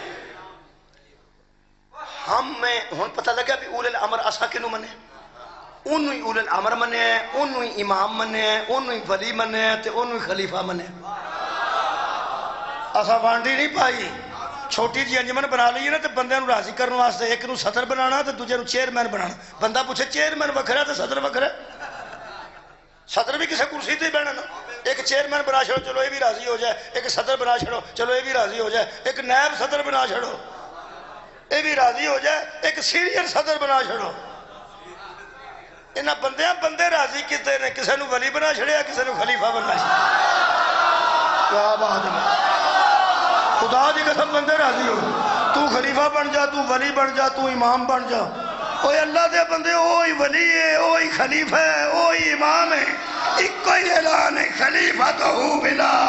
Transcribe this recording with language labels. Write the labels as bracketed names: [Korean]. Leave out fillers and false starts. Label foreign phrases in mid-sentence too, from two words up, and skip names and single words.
[Punjabi] ہم میں ہون پتہ لگا بھی اول الامر اسا کنو منے، انہوں ہی اول الامر منے، انہوں ہی امام منے، انہوں ہی ولی منے تے انہوں ہی خلیفہ منے۔ اسا بانڈی نہیں پائی، چھوٹی جی انجمن بنا لئیے نا تے بندے نو راضی کرنے واسطے ایک نو صدر بنانا تے دوجے نو چیئرمین بنانا۔ بندہ پوچھے چیئرمین وکھرا تے صدر وکھرا، صدر بھی کسی کرسی تے بہنا نا، ایک چیئرمین بنا چھڑو چلو یہ بھی راضی ہو جائے، ایک صدر بنا چھڑو چلو یہ بھی راضی ہو جائے، ایک نائب صدر بنا چھڑو یہ بھی راضی ہو جائے، ایک سینئر صدر بنا چھڑو۔ انہاں بندے راضی کیتے نے، کسی نو ولی بنا چھڑیا، کسی نو خلیفہ بنا چھڑیا۔ کیا بات ہے، خدا دی قسم بندے راضی ہو، تو خلیفہ بن جا، تو ولی بن جا، تو امام بن جا۔ اوہ اللہ دے بندے اوہی ولی ہے، اوہی خلیفہ ہے، اوہی امام ہے، ایک کوئی اعلان ہے خلیفہ تو ہو بلا۔